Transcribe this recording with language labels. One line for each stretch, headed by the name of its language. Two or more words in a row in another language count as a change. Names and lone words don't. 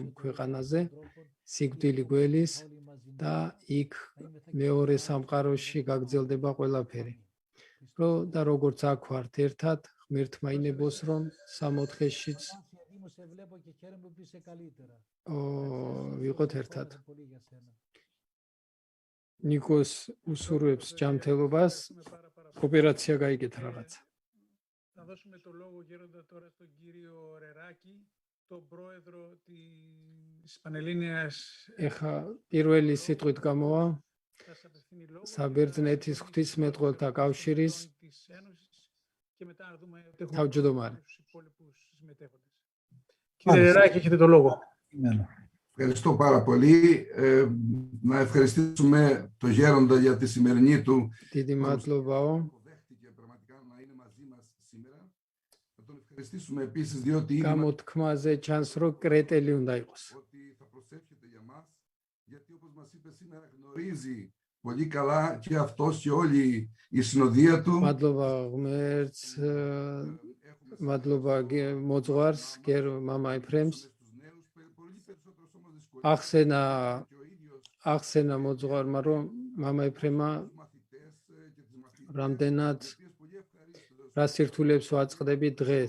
Georgian: ქვეყანაზე სიკვდილი გველის და იქ მეორე სამყაროში გაგრძელდება ყველაფერი რომ და როგორც აქ ვართ ერთად ღმერთმა ინებოს რომ სამოთხეშიც ვიყოთ ერთად ნიკოს უსურვებს ჯანმრთელობას ოპერაცია გაიგეთ რაღაცა
Greek: Θα δώσουμε το λόγο γέροντα τώρα στον κύριο Ρεράκη, τον πρόεδρο της Πανελλήνιας.
Georgian: ეხა პირველი სიტყვით გამოვა საბერძნეთის ღვთისმეტყველთა კავშირის თავმჯდომარე.
Greek: Κύριε Ρεράκη, έχετε το λόγο. Ευχαριστώ πάρα πολύ. Να ευχαριστήσουμε τον Γέροντα για τη σημερινή του
Georgian: დიდი მადლობაო.
Greek: Πραγματικά να είναι μαζί μας σήμερα. Να τον ευχαριστήσουμε επίσης διότι
Georgian: გამოთქმაზე ჩანს რომ კრეტელი უნდა იყოს.
Greek: ότι θα προσεύχεται για μας, γιατί όπως μας είπε σήμερα γνωρίζει πολύ καλά και αυτός και όλη η συνοδεία του.
Georgian: მადლობა ღმერთს, მადლობა მოძღვარს, გერ მამა ეფრემს. ახსენა მოძღვარმა რომ მამა ეფრემა რამდენად რა სირთულეებს ვაწყდები დღეს.